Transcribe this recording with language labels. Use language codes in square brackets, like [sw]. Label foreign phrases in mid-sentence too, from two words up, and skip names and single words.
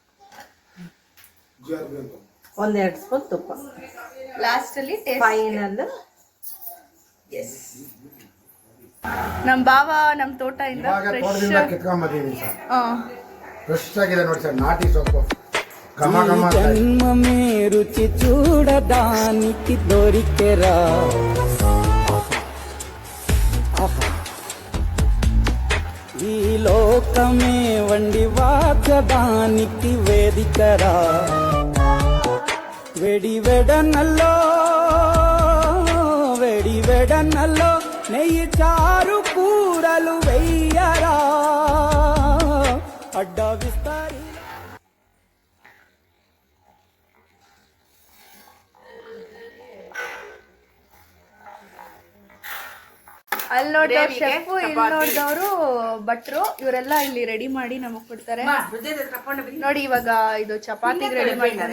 [kn] 1-2 ಸ್ಪೂನ್ ತುಪ್ಪ ಲಾಸ್ಟಲ್ಲಿ ಫೈನಲ್. ನಮ್ಮ ಬಾವ ನಮ್ಮ ತೋಟದಿಂದ ಫ್ರೆಶ್ ಆಗಿದೆ ನೋಡಿ ಸರ್, ನಾಟಿ ಸೊಪ್ಪು. [te] జన్మ మే రుచి చూడడానికి దొరికెరా, ఈ లోకమే వండి వాచడానికి వేదికరా, వెడి వెడనల్లో నెయ్యి చారు కూరలు వెయ్యరా, అడ్డ విస్తారి. [kn] ಅಲ್ಲಿ ನೋಡಿದವ್ರು ಶೆಫು, ಇಲ್ಲಿ ನೋಡಿದವರು ಭಟ್ರು. ಇವರೆಲ್ಲ ಇಲ್ಲಿ ರೆಡಿ ಮಾಡಿ ನಮಗ್ ಕೊಡ್ತಾರೆ. ನೋಡಿ, ಇವಾಗ ಇದು ಚಪಾತಿಗೆ ರೆಡಿ ಮಾಡಿದ್ದಾರೆ.